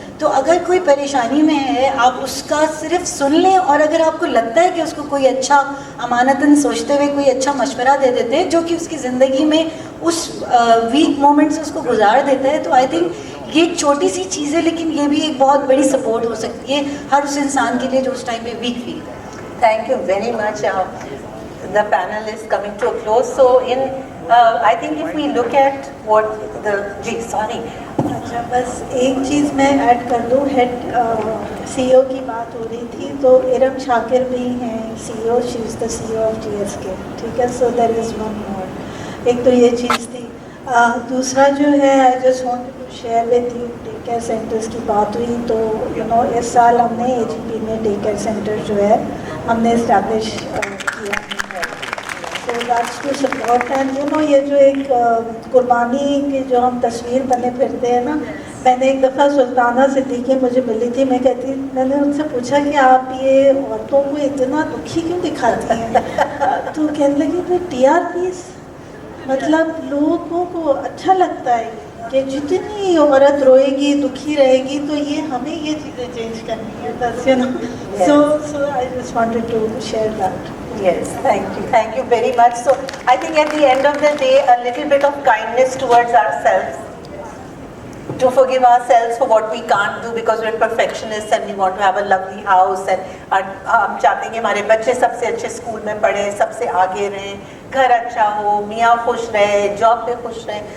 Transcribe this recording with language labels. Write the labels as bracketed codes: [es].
[hi] तो अगर कोई परेशानी में है, आप उसका सिर्फ सुन लें, और अगर आपको लगता है कि उसको कोई अच्छा अमानतन सोचते हुए कोई अच्छा मशवरा दे देते हैं जो कि उसकी ज़िंदगी में उस वीक मोमेंट से उसको गुजार देता है, तो आई थिंक ये एक छोटी सी चीज़ है, लेकिन ये भी एक बहुत बड़ी सपोर्ट हो सकती है हर उस इंसान के लिए जो उस टाइम पे वीक फील करे. [en] Thank you very much. The panel is coming to a close. So, I think if we look at what sorry. [hi] अच्छा, बस एक चीज़ मैं ऐड कर दूँ. हेड CEO की बात हो रही थी, तो इरम शाकिर भी हैं CEO. [en] She is the CEO of GSK. ठीक है, so there is one more. एक तो ये चीज़ थी. [hi] दूसरा जो है, I just want to share with you, day care centres की बात हुई तो इस साल हमने AGP में डे केयर सेंटर जो है हमने इस्टेब्लिश किया है. So that's to support. And ये जो एक कुर्बानी की जो हम तस्वीर बने फिरते हैं ना, मैंने एक दफ़ा सुल्ताना सिद्दीकी मुझे मिली थी. मैंने उनसे पूछा कि आप ये औरतों को इतना दुखी क्यों दिखाती हैं? तो कहने लगी भाई TRPs, मतलब लोगों को अच्छा लगता है कि जितनी औरत रोएगी, दुखी रहेगी, तो ये हमें ये चीज़ें चेंज करनी है. [en] बस so I just wanted to share that. Yes, thank you very much. So I think at the end of the day, a little bit of kindness towards ourselves, to forgive ourselves for what we can't do because we're perfectionists and we want to have a lovely house, and हम चाहते हैं कि हमारे बच्चे सबसे अच्छे school में पढ़ें, सबसे आगे रहें, घर अच्छा हो, मियाँ खुश रहे, जॉब पे खुश रहे.